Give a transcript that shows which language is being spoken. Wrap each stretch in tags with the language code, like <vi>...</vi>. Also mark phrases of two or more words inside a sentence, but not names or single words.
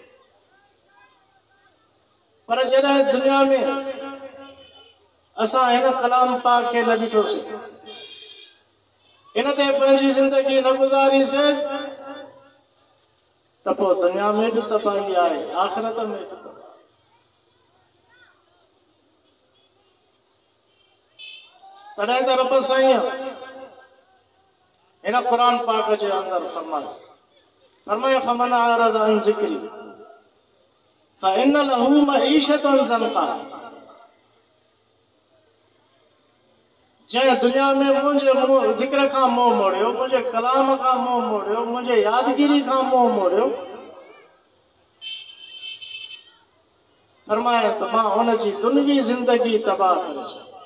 <sd>पर जॾहिं दुनिया में असां हिन कलाम पाक खे न ॾिठोसीं, इन ते पंहिंजी ज़िंदगी न गुज़ारीसीं, त पोइ दुनिया में भी तबाही आहे, आखिरत में भी तबाही। तॾहिं त रब साईं इन कुरान पाक जे अंदर फरमाए</sd> <ar>فمن أعرض عن ذكري فإن له معيشة ضنكا.</ar> <sd>जंहिं दुनिया में मुंहिंजे ज़िक्र खां मुंहुं मोड़ियो, मुंहिंजे कलाम खां मुंहुं मोड़ियो, मुंहिंजे यादगिरी खां मुंहुं मोड़ियो, फरमाए त मां हुनजी दुनियावी ज़िंदगी तबाह करे छॾी।</sd>